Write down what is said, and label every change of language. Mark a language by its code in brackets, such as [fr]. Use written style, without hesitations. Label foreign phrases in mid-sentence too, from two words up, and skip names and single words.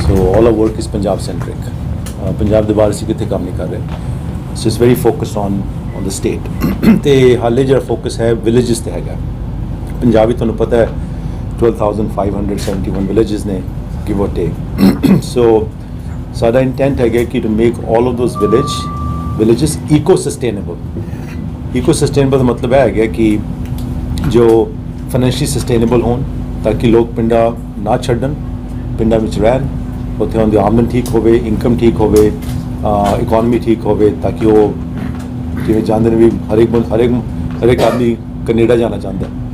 [en] all our work is Punjab centric. [pa] Punjab ਦੇ ਬਾਹਰ ਅਸੀਂ ਕਿਤੇ ਕੰਮ ਨਹੀਂ ਕਰ ਰਹੇ. [en] So it's very focused on the state. [pa] ਤੇ ਹਾਲੇ ਜਿਹੜਾ ਫੋਕਸ ਹੈ ਵਿਲੇजेस ਤੇ ਹੈਗਾ. ਪੰਜਾਬ ਵਿੱਚ ਤੁਹਾਨੂੰ ਪਤਾ ਹੈ 12,571 villages ਨੇ [en] give or take. So [pa] ਸਾਡਾ ਇੰਟੈਂਟ ਹੈਗਾ ਕਿ [en] to make all of those villages eco-sustainable. [pa] Eco-sustainable ਦਾ ਮਤਲਬ ਹੈ ਹੈਗਾ ਕਿ ਜੋ [en] financially sustainable [pa] ਹੋਣ ਤਾਂ ਕਿ ਲੋਕ ਪਿੰਡਾਂ ਨਾ ਛੱਡਣ, ਪਿੰਡਾਂ ਵਿੱਚ ਰਹਿਣ, ਉੱਥੇ ਉਹਨਾਂ ਦੀ ਆਮਦਨ ਠੀਕ ਹੋਵੇ, ਇਨਕਮ ਠੀਕ ਹੋਵੇ, ਇਕੋਨਮੀ ਠੀਕ ਹੋਵੇ, ਤਾਂ ਕਿ ਉਹ ਜਿਵੇਂ ਚਾਹੁੰਦੇ ਨੇ ਵੀ ਹਰੇਕ ਆਦਮੀ ਕੈਨੇਡਾ ਜਾਣਾ ਚਾਹੁੰਦਾ,